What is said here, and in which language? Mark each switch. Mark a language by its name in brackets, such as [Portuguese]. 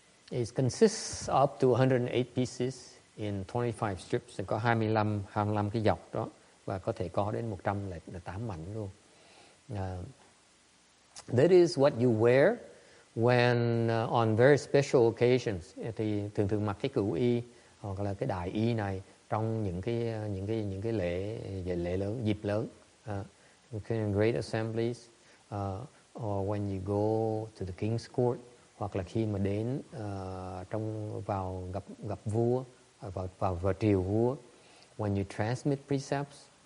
[English] It consists of up to 108 pieces in 25 strips. [Vietnamese] Có 25 cái dọc đó, và có thể có đến 108 mảnh luôn. [English] That is what you wear when on very special occasions. [Vietnamese] Thì thường mặc cái cửu y hoặc là cái đại y này trong những cái lễ lớn, dịp lớn, [English] great assemblies, or when you go to the king's court, [Vietnamese] hoặc là khi mà đến vào gặp vua, vào triều vua, [English] when you transmit precepts,